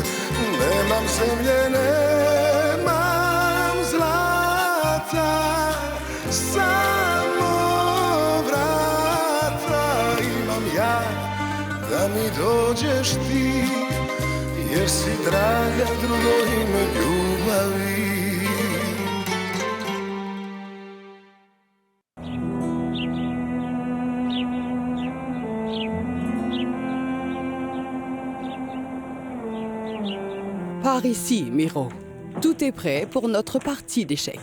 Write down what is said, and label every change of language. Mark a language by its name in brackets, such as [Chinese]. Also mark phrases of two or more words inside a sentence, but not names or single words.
[Croatian] Nemam zemlje, nemam zlata, samo vrata imam ja, da mi dođeš ti, jer si draga drugo ime ljubavi. [French] Par ici, Miro. Tout est prêt pour notre partie d'échecs.